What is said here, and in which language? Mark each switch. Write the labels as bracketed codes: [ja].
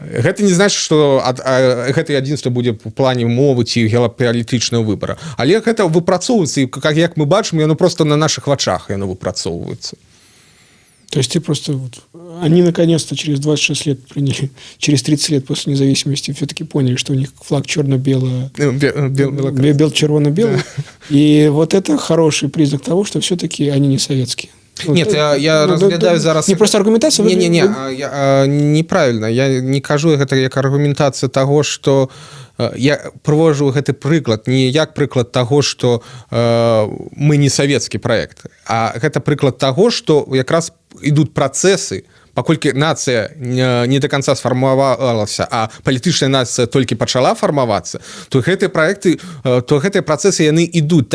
[be] Гэта не значыць, што гэтае адзінства будзе ў плане мовы ці геапалітычнага выбара. Але гэта выпрацоўваецца, і як мы бачым, яно просто на наших вачах яно выпрацоўваецца. [ru] То есть ты просто... Они наконец-то через 26 лет приняли, через 30 лет после независимости все-таки поняли, что у них флаг черно-белый, бел-червоно-белый. И вот это хороший признак того, что все-таки они не советские. [be] Нет, я разглядаю зараз... [ru] Не просто аргументация? Неправильно. [be] Я не кажу гэта як аргументацыя таго, што я прывожу гэты прыклад не як прыклад таго, што мы не савецкі праект, а гэта прыклад таго, што якраз ідуць працэсы, паколькі нацыя не [ru] до конца [be] сфармавалася, а палітычная нацыя толькі пачала фармавацца, то гэтыя праекты, то гэтыя працэсы яны ідуць.